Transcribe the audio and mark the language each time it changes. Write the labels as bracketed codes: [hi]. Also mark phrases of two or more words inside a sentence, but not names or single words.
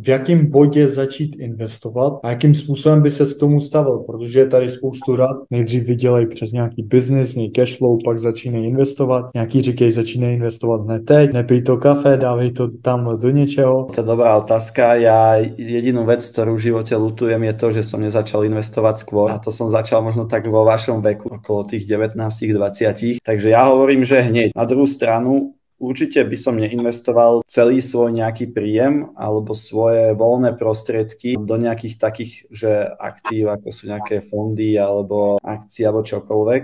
[cs] v jakém bodě začít investovat a jakým způsobem by se k tomu stavil, protože je tady spoustu rad. Nejdřív vydělej přes nějaký business, měj cashflow, pak začínej investovat. Nějaký říkají, začínej investovat hned teď, nepij to kafe, dávej to tam do něčeho. To je dobrá otázka. [sk] Ja jedinú vec, ktorú v živote ľutujem, je to, že som nezačal investovať skôr. A to som začal možno tak vo vašom veku, okolo tých 19-20. Takže ja hovorím, že hneď. Na druhú stranu, určite by som neinvestoval celý svoj nejaký príjem alebo svoje voľné prostriedky do nejakých takých, že aktív, ako sú nejaké fondy alebo akcie alebo čokoľvek.